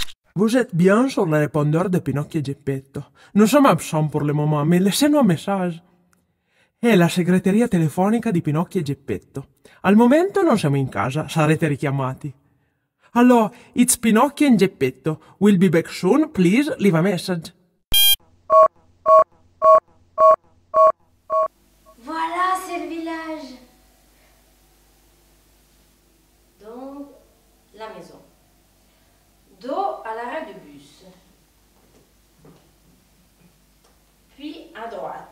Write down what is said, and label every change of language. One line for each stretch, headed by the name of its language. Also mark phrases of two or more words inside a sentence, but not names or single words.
French: Vous êtes bien sur le répondeur de Pinocchio et Geppetto. Nous sommes absents pour le moment, mais laissez-nous un messaggio.
Italian: È la segreteria telefonica di Pinocchio e Geppetto. Al momento non siamo in casa, sarete richiamati.
English: Hello, it's Pinocchio and Geppetto. We'll be back soon. Please leave a message.
French: Voilà, c'est le village. Donc, la maison. Dos à l'arrêt de bus. Puis à droite.